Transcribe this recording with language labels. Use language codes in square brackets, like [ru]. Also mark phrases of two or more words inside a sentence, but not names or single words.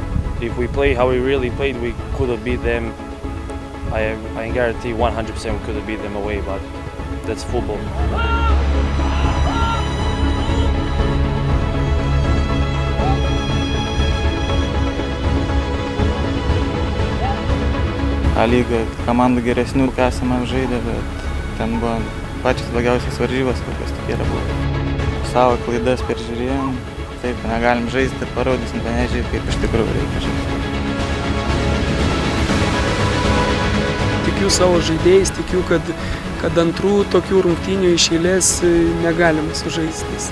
[en] If we play how we really played, we could have beat them. I guarantee 100% we could have beat them away, but that's football. [lt] A lyga komandų geresnių esame žaidę, bet ten buvo pačios blogiausios varžybos, kokios tik yra buvo. Savo klaidas peržiūrėjom, taip negalim žaisti ir parodysim Panevežiui, kaip iš tikrųjų reikia žaisti. Tikiu savo žaidėjais, tikiu, kad antrų tokių rungtynių iš eilės negalima sužaisti.